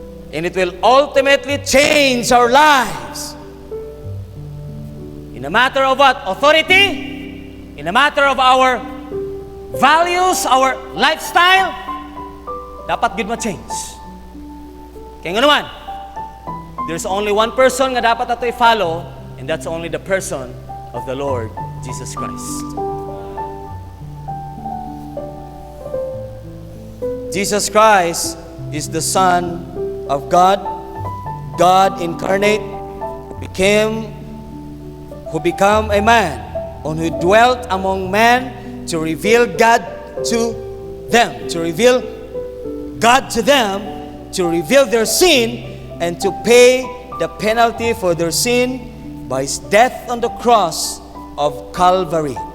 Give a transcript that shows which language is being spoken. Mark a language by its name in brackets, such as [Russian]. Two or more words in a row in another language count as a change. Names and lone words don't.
[English] And it will ultimately change our lives. In a matter of what? Authority? In a matter of our values, our lifestyle? [Hiligaynon] Dapat gid ma-change. Kaya nga naman, [English] there's only one person [Hiligaynon] nga dapat ato i-follow, [English] and that's only the person of the Lord Jesus Christ. Jesus Christ is the Son of God, God incarnate, who became a man, and who dwelt among men to reveal God to them, to reveal God to them, to reveal their sin, and to pay the penalty for their sin by His death on the cross of Calvary.